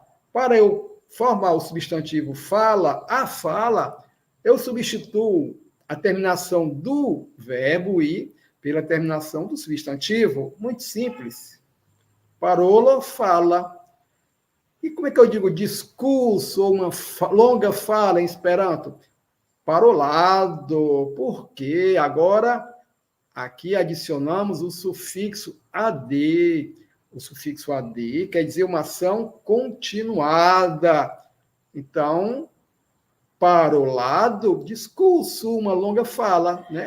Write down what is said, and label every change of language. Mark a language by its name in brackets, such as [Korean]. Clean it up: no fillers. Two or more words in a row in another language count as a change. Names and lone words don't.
[Portuguese] Para eu formar o substantivo fala, a fala, eu substituo a terminação do verbo ir pela terminação do substantivo. Muito simples. Parolo, fala. E como é que eu digo discurso ou uma longa fala em Esperanto? Parolado. Por quê? Agora, aqui adicionamos o sufixo ad. O sufixo ad quer dizer uma ação continuada. Então, parolado, discurso, uma longa fala, né?